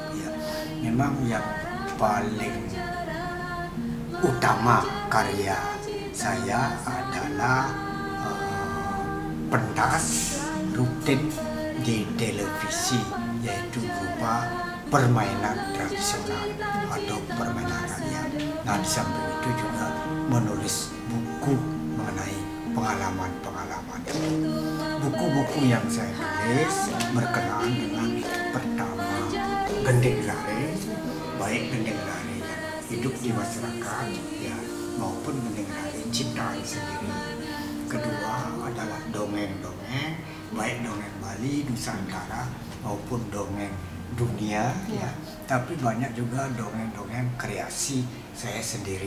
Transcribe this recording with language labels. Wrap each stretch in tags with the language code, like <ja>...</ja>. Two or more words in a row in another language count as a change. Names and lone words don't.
<id>Memang yang paling utama karya saya adalah pentas rutin di televisi, yaitu berupa permainan tradisional atau permainan rakyat. Nah, di samping itu juga menulis buku mengenai pengalaman-pengalaman. Buku-buku yang saya tulis berkenaan dengan pertama</id> <ban>gending lare,</ban> <id>baik</id> <ban>gending lare</ban> <id>yang hidup di masyarakat maupun gending lare ciptaan sendiri. Kedua adalah dongeng-dongeng, baik dongeng Bali, Nusantara maupun dongeng dunia tapi banyak juga dongeng-dongeng kreasi saya sendiri.</id>